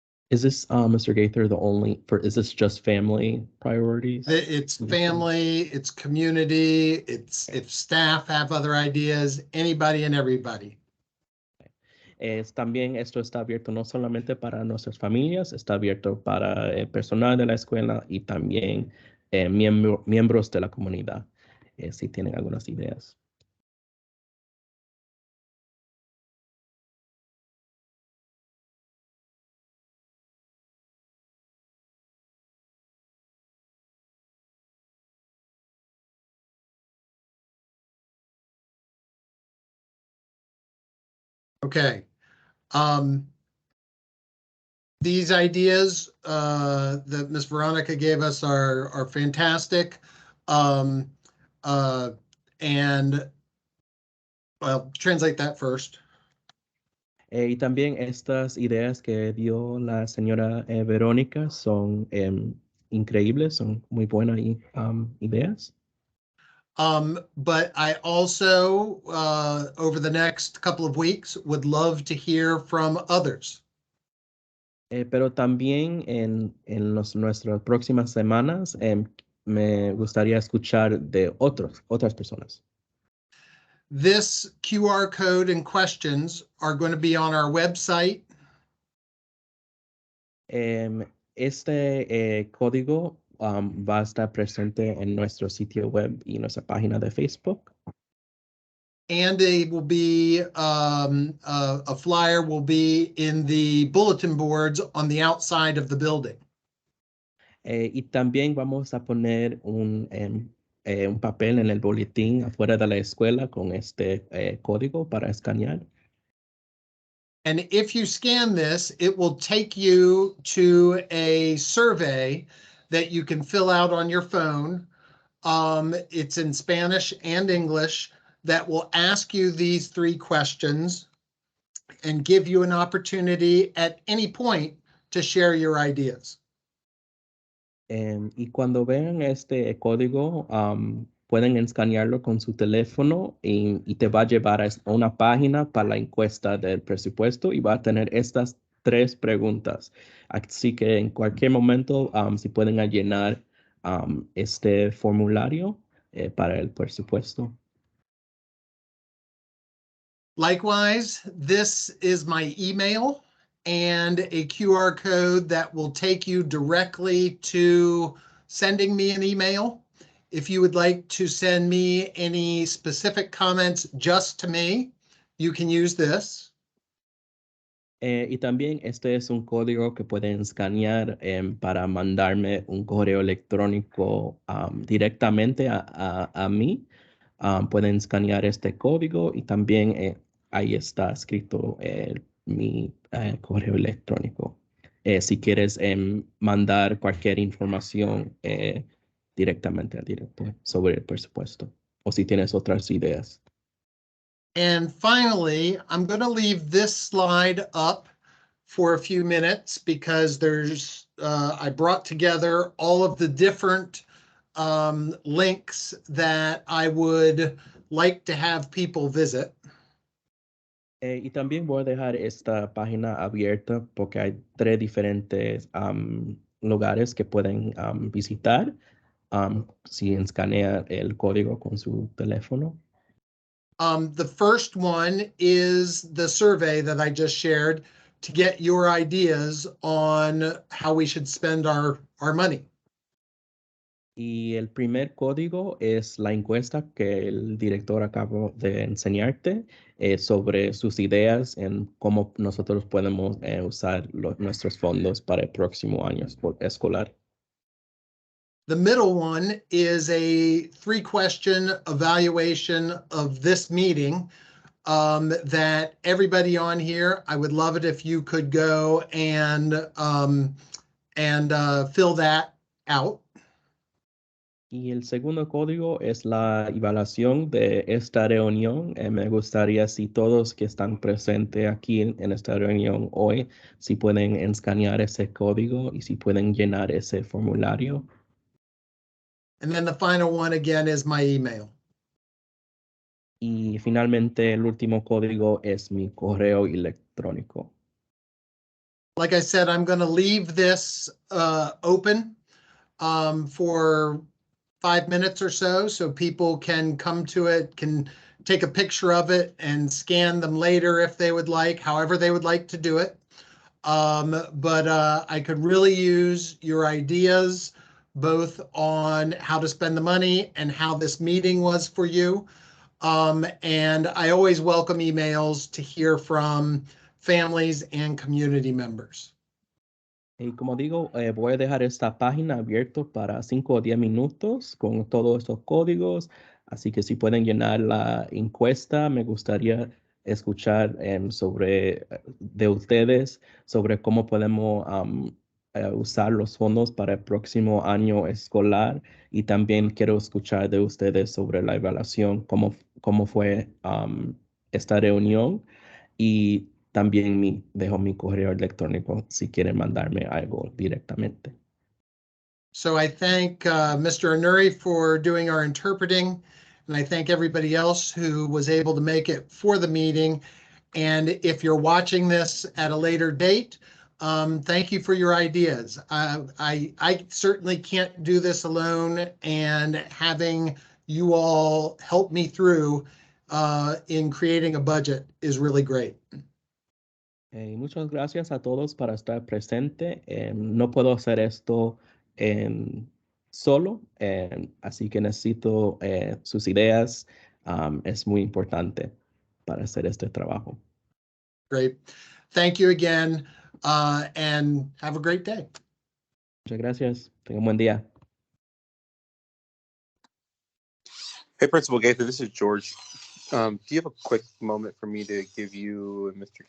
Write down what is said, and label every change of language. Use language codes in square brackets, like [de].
[en] Is this, Mr. Gaither, is this just family priorities? It's family, it's community, it's if staff have other ideas, anybody and everybody. [es] También esto está abierto no solamente para nuestras familias, está abierto para el personal de la escuela y también miembros de la comunidad, si tienen algunas ideas. [en] Okay. These ideas that Ms. Veronica gave us are fantastic. And well, translate that first. [es] Y también estas ideas que dio la señora Verónica son increíbles, son muy buenas ideas. [en] But I also, over the next couple of weeks, would love to hear from others. [es] Pero también en nuestras próximas semanas me gustaría escuchar de otras personas. [en] This QR code and questions are going to be on our website. [es] Este código va a estar presente en nuestro sitio web y nuestra página de Facebook. [en] and a flyer will be in the bulletin boards on the outside of the building. [es] Y también vamos a poner un papel en el boletín afuera de la escuela con este código para escanear. [en] And if you scan this, it will take you to a survey that you can fill out on your phone. It's in Spanish and English that will ask you these 3 questions and give you an opportunity at any point to share your ideas. [es] Y cuando vean este código, pueden escanearlo con su teléfono y te va a llevar a una página para la encuesta del presupuesto y va a tener estas 3 preguntas. Así que en cualquier momento, si pueden llenar este formulario para el presupuesto. [en] Likewise, this is my email and a QR code that will take you directly to sending me an email. If you would like to send me any specific comments just to me, you can use this. [es] Y también este es un código que pueden escanear para mandarme un correo electrónico directamente a mí. Pueden escanear este código y también ahí está escrito mi correo electrónico. Si quieres mandar cualquier información directamente al director sobre el presupuesto o si tienes otras ideas. [en] And finally, I'm going to leave this slide up for a few minutes because I brought together all of the different links that I would like to have people visit. [es] Y también voy a dejar esta página abierta porque hay 3 diferentes lugares que pueden visitar si escanea el código con su teléfono. [en] The first one is the survey that I just shared to get your ideas on how we should spend our money. [es] Y el primer código es la encuesta que el director acabó de enseñarte sobre sus ideas en cómo nosotros podemos usar nuestros fondos para el próximo año escolar. [en] The middle one is a 3-question evaluation of this meeting that everybody on here, I would love it if you could go and fill that out. [es] Y el segundo código es la evaluación de esta reunión. Me gustaría si todos que están presentes aquí en esta reunión hoy, si pueden escanear ese código y si pueden llenar ese formulario. [en] And then the final one again is my email. [es] Y finalmente el último código es mi correo electrónico. [en] Like I said, I'm going to leave this open for 5 minutes or so people can come to it, can take a picture of it and scan them later if they would like, however they would like to do it. But I could really use your ideas both on how to spend the money and how this meeting was for you. And I always welcome emails to hear from families and community members. [es] Y como digo, voy a dejar esta página abierta para 5 o 10 minutos con todos estos códigos. Así que si pueden llenar la encuesta, me gustaría escuchar de ustedes sobre cómo podemos usar los fondos para el próximo año escolar. Y también quiero escuchar de ustedes sobre la evaluación, cómo fue esta reunión. Y también dejo mi correo electrónico si quieren mandarme algo directamente. [en] So I thank Mr. Anuri for doing our interpreting, and I thank everybody else who was able to make it for the meeting. And if you're watching this at a later date, thank you for your ideas. I certainly can't do this alone, and having you all help me through in creating a budget is really great. [es] Muchas gracias a todos para estar presente. No puedo hacer esto solo, así que necesito sus ideas es muy importante para hacer este trabajo. [en] Great. Thank you again, and have a great day. [es] Muchas gracias. Tenga un buen día. [en] Hey, Principal Gaither, this is George. Do you have a quick moment for me to give you and Mr.